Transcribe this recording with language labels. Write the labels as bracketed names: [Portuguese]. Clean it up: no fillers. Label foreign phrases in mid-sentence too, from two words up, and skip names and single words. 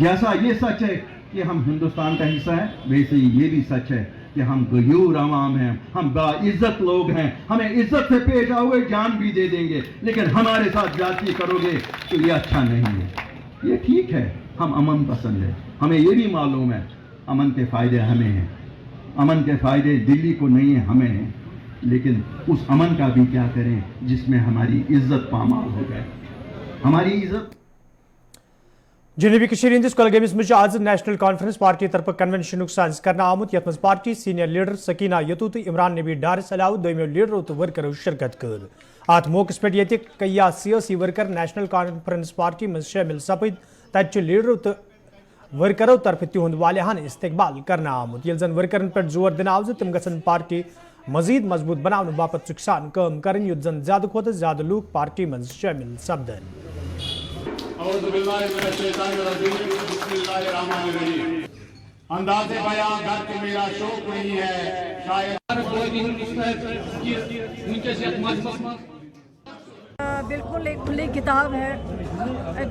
[Urdu] جیسا یہ سچ ہے کہ ہم ہندوستان کا حصہ ہے، ویسے ہی یہ بھی سچ ہے کہ ہم غیور عوام ہیں، ہم باعزت لوگ ہیں، ہمیں عزت سے پیش آؤگے جان بھی دے دیں گے، لیکن ہمارے ساتھ زیادتی کروگے تو یہ اچھا نہیں ہے. یہ ٹھیک ہے، ہم امن پسند ہے، ہمیں یہ بھی معلوم ہے امن کے فائدے ہمیں ہیں، امن کے فائدے دلی کو نہیں ہے ہمیں ہیں، لیکن اس امن کا بھی کیا کریں جس میں ہماری عزت پامال ہو جائے. ہماری عزت [Kashmiri] जनूबी हंदिस कुलगामिस मज आज नेशनल कॉन्फ्रेंस पार्टी तरफ कन्वेंशन साज कर आमुत यथ पार्टी [English] senior leader [Kashmiri] सकीना यतू तो इमरान नबी डारिस अलाव दोमो लीडरों तो वर्करों शिरकत कर। अत मौके पे कया सियासी वर्कर नेशनल कॉन्फ्रेंस पार्टी मज शामिल सपद, तत लीडरों तो वर्करों तरफ तिहुंद वालियान इस्तकबाल करना आमुत, ये जन वर्करन पे जोर दिन आव तम गसन पार्टी मजीद मजबूत बनाने बापत सुखसान काम कर, युत जन ज्यादा खोत ज्यादा लोग पार्टी मज शामिल सपदन। [Urdu] اندازِ بیاں گھر کے میرا شوق نہیں ہے شاید بالکل ایک کھلی کتاب ہے.